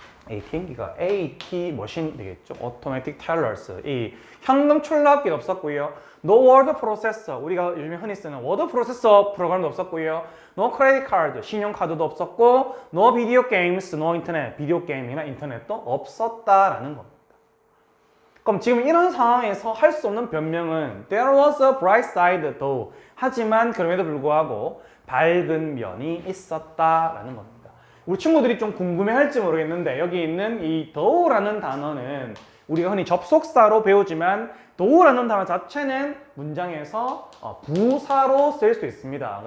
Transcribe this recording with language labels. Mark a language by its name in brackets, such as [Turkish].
[Korean] ATM기가 AT 머신 되겠죠. [English] Automatic Tellers. [Korean] 이 현금 출납기도 없었고요. [English] No word processor. [Korean] 우리가 요즘에 흔히 쓰는 word processor 프로그램도 없었고요. [English] No credit card. [Korean] 신용카드도 없었고 [English] No video games. No internet. [Korean] 비디오 게임이나 인터넷도 없었다라는 겁니다. 그럼 지금 이런 상황에서 할 수 없는 변명은 [English] There was a bright side though. [Korean] 하지만 그럼에도 불구하고 밝은 면이 있었다라는 겁니다. 우리 친구들이 좀 궁금해할지 모르겠는데 여기 있는 이 though라는 단어는 우리가 흔히 접속사로 배우지만 though라는 단어 자체는 문장에서 부사로 쓸 수 있습니다.